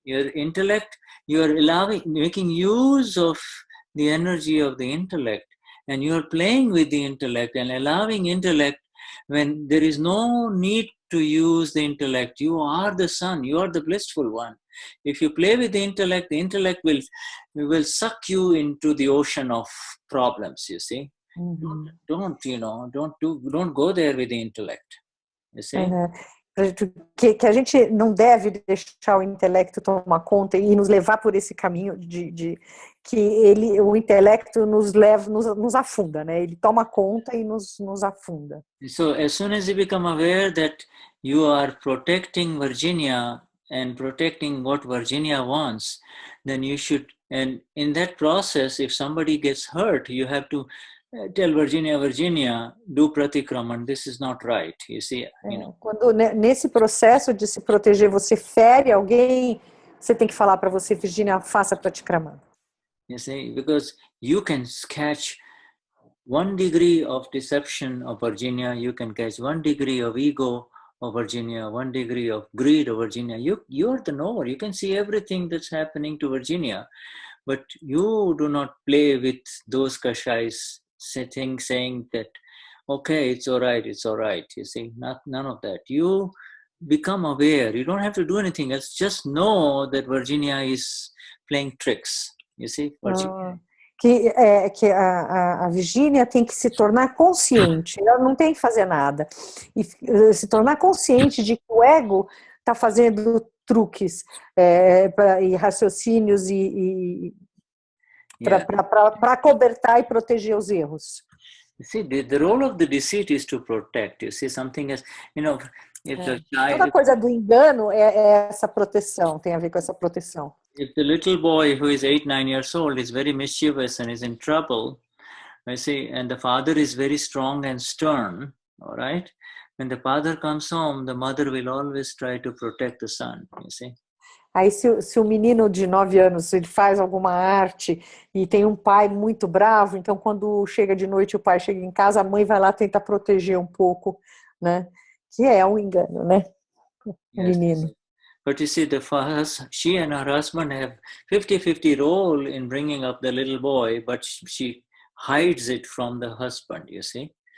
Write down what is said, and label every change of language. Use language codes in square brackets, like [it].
[en] Your intellect, you're making use of the energy of the intellect, and you're playing with the intellect and allowing intellect when there is no need to use the intellect. You are the sun, you are the blissful one. If you play with the intellect will suck you into the ocean of problems, you see. Uhum. Don't go there with the intellect, you see. Uhum. [pt] Que a gente não deve deixar o intelecto tomar conta e nos levar por esse caminho de que o intelecto nos afunda, né? Ele toma conta e nos afunda. [en] So as soon as you become aware that you are protecting Virginia and protecting what Virginia wants, then you should, and in that process, if somebody gets hurt, you have to tell Virginia, do pratikraman, this is not right, you see. [pt] Quando nesse processo de se proteger, você fere alguém, você tem que falar para você, Virginia, faça pratikraman. [en] You see, because you can catch 1 degree of deception of Virginia, you can catch 1 degree of ego of Virginia, 1 degree of greed of Virginia. You're the knower. You can see everything that's happening to Virginia, but you do not play with those kashais saying that, okay, it's all right. You see, none of that. You become aware. You don't have to do anything else. Just know that Virginia is playing tricks. You see, Virginia. [pt] Que a Virginia tem que se tornar consciente, ela não tem que fazer nada, e se tornar consciente de que o ego está fazendo truques e raciocínios para acobertar e proteger os erros. [en] You see, the role of the deceit is to protect. You see, something as, if the child... [pt] Toda coisa do engano é essa proteção, tem a ver com essa proteção. [en] If the little boy who is 8, 9 years old is very mischievous and is in trouble, I see, and the father is very strong and stern, all right? When the father comes home, the mother will always try to protect the son, you see. [pt] Aí se o menino de 9 anos ele faz alguma arte e tem um pai muito bravo, então quando chega de noite o pai chega em casa, a mãe vai lá tentar proteger um pouco, né? Que é um engano, né? O menino. [en] But you see, she and her husband have 50-50 role in bringing up the little boy, but she hides it from the husband, you see.